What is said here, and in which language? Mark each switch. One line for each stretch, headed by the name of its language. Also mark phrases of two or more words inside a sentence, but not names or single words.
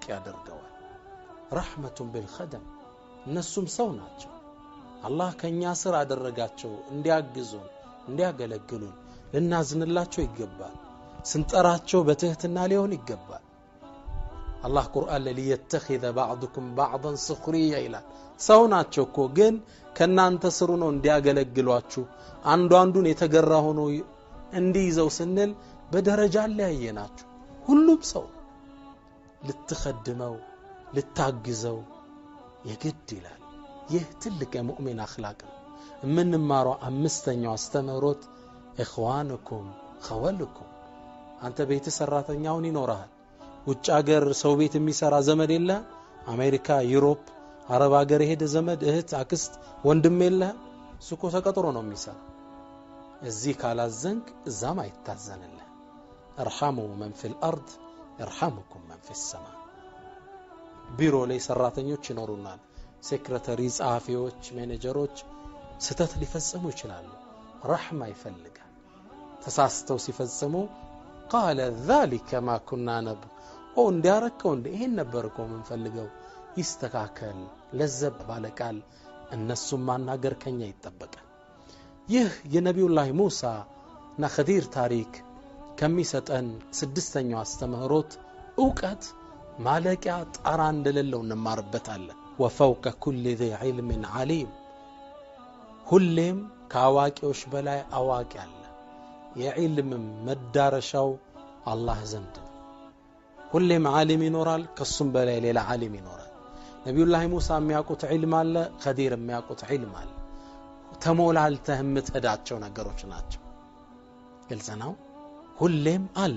Amharic: ያደርገዋል ረህመቱን بالخدم እነሱም ሰው ናቸው አላህ ከኛ ስር አደረጋቸው እንዲያግዙን እንዲያገለግሉን ልናዝንላቸው ይገባል ስንጠራቸው በትህትና ሊሆን ይገባል አላህ ቁርአን ላይ
Arabic: يتخذ بعضكم بعضا سخريا
Amharic: ይላል ሰው ናቸው እኮ ግን ከናንተ ስሩ ነው እንዲያገለግሏችሁ አንዱ አንዱን የተገራ ሆኖ እንዲይዘው ስንል በደረጃ ላይ ያየናችሁ ሁሉም ሰው ልትخدመው ልታግዘው የግድ ይላል ይህ ትልቅ የሙእሚን አኽላቅ ነው የምንማረው አምስተኛው አስተምሮት
Arabic: إخوانكم خولكم
Amharic: አንተ ቤት ሰራተኛውን ይኖርሃል ውጭ ሀገር ሰው ቤት የሚሰራ ዘመድ የለ አሜሪካ ዩሮፕ አረብ ሀገር ሄደ ዘመድ እህት አክስት ወንድም የለ ሱቆ ተቀጥሮ ነው የሚሰራ እዚህ ካላዘንክ እዛም አይታዘንልህ
Arabic: ارحموا من في الارض يرحمكم من في السماء
Amharic: ቢሮ ላይ ሰራተኞች ይኖሩናል ሴክሬታሪ ጻፊዎች ማኔጀሮች ስተት ሊፈጽሙ ይችላሉ ረህማ ይፈልጋል ተሳስተው ሲፈጽሙ
Arabic: قال ذلك ما كنا نب
Amharic: እንዲያረከው ይሄን ነበርኮ ምን ፈልገው ይስተካከል ለዘብ ባለቃል እነሱም ማናገር ከኛ ይተበቃል ይህ የነብዩላህ ሙሳ እና ኸዲር ታሪክ ከሚሰጠን ስድስተኛው አስተምህሮት ዕውቀት ማለቂያ ጣራ እንደሌለው እንማርበታለን
Arabic: وفوق كل ذي علم عليم
Amharic: ሁሌም ከአዋቂዎች በላይ አዋቂ አለ የዒልም መዳረሻው አላህ ዘንድ ሁሌም ዓሊም ይኖራል ከሱም በላይ ሌላ ዓሊም ይኖራል ነብዩላህ ሙሳ የሚያውቁት ዒልም አለ ኸዲር የሚያውቁት ዒልም አለ ተሞላልተህ የምትሄዳቸው ነገሮች ናቸው ግልጽ ነው ሁሌም አለ